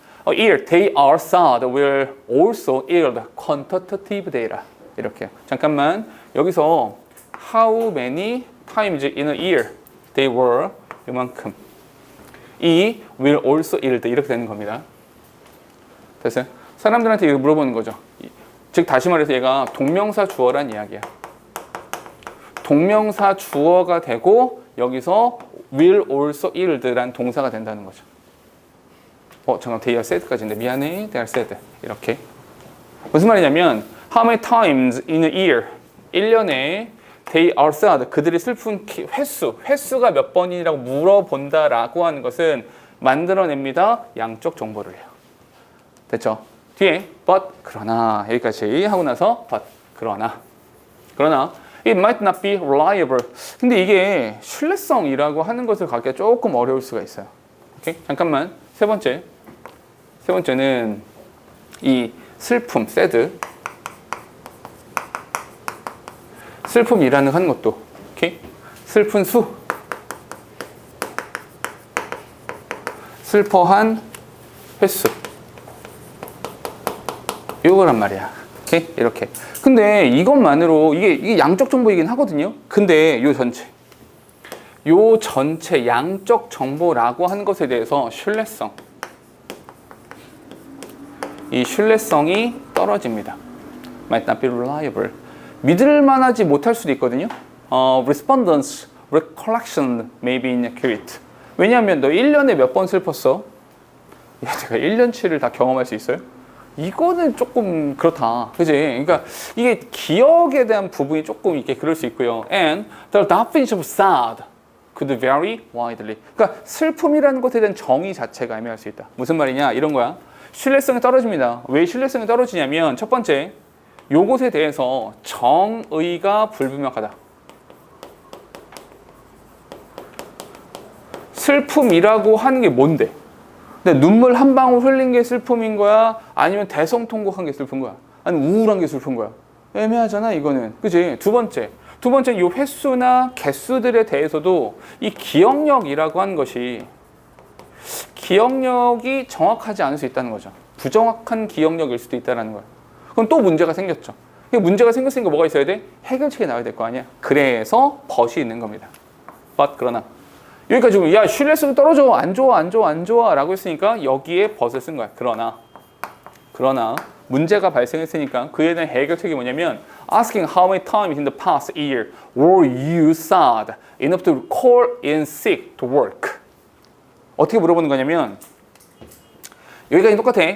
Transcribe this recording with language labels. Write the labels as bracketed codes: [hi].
[en] A year, they are sad will also yield quantitative data. [ko] 이렇게요. 잠깐만, 여기서 [en] How many times in a year they were [ko] 이만큼. 이 [en] will also yield [ko] 이렇게 되는 겁니다. 됐어요? 사람들한테 이거 물어보는 거죠. 즉 다시 말해서 얘가 동명사 주어란 이야기야. 동명사 주어가 되고 여기서 [en] will also yield [ko] 란 동사가 된다는 거죠. 잠깐 they are sad까지인데 미안해. [en] they are sad. [ko] 이렇게. 무슨 말이냐면 [en] how many times in a year [ko] 1년에 [en] they are sad. [ko] 그들이 슬픈 횟수가 몇 번이라고 물어본다라고 하는 것은 만들어냅니다. 양적 정보를 해요. 됐죠? 뒤에 [en] but [ko] 그러나 여기까지 하고 나서 [en] but [ko] 그러나 [en] it might not be reliable. [ko] 근데 이게 신뢰성이라고 하는 것을 갖기가 조금 어려울 수가 있어요. 오케이? 잠깐만. 세 번째는 이 슬픔, sad. 슬픔이라는 하는 것도, 오케이? 슬픈 수. 슬퍼한 횟수. 요거란 말이야. 오케이? 이렇게. 근데 이것만으로 이게 양적 정보이긴 하거든요. 근데 요 전체 양적 정보라고 하는 것에 대해서 이 신뢰성이 떨어집니다. [en] might not be reliable. [ko] 믿을 만하지 못할 수도 있거든요. [en] Respondents recollection may be inaccurate. [ko] 왜냐하면 너 1년에 몇 번 슬펐어? 야, 제가 1년치를 다 경험할 수 있어요? 이거는 조금 그렇다. 그지? 그러니까 이게 기억에 대한 부분이 조금 이렇게 그럴 수 있고요. [en] And the definition of sad could vary widely. [ko] 그러니까 슬픔이라는 것에 대한 정의 자체가 애매할 수 있다. 무슨 말이냐? 이런 거야. 신뢰성이 떨어집니다. 왜 신뢰성이 떨어지냐면 첫 번째, 요것에 대해서 정의가 불분명하다. 슬픔이라고 하는 게 뭔데? 근데 눈물 한 방울 흘린 게 슬픔인 거야? 아니면 대성통곡한 게 슬픈 거야? 아니면 우울한 게 슬픈 거야? 애매하잖아, 이거는. 그치? 두 번째, 이 횟수나 개수들에 대해서도 이 기억력이라고 하는 것이 기억력이 정확하지 않을 수 있다는 거죠. 부정확한 기억력일 수도 있다는 거예요. 그럼 또 문제가 생겼죠. 문제가 생겼으니까 뭐가 있어야 돼? 해결책이 나와야 될 거 아니야. 그래서 but이 있는 겁니다. but 그러나 여기까지 오면 야 신뢰성이 떨어져 안 좋아 라고 했으니까 여기에 but을 쓴 거야. 그러나 문제가 발생했으니까 그에 대한 해결책이 뭐냐면 [en] asking how many times in the past year were you sad enough to call in sick to work. [ko] 어떻게 물어보는 거냐면 여기까지 똑같아.